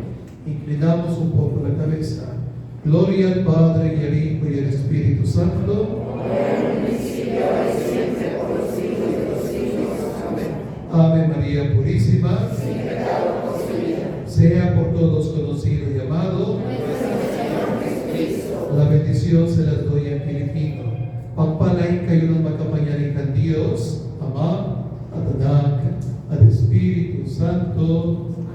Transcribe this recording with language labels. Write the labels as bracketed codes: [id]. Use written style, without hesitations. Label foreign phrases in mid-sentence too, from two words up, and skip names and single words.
[es] Inclinamos un poco la cabeza. Gloria al Padre, y al Hijo, y al Espíritu Santo. Ave María Purísima, sea por todos conocido y amado. La bendición se las doy a Filipino. [tl] Pagpalain kayo ng makapangyarihan Diyos, Ama, at Anak, at Espiritu Santo.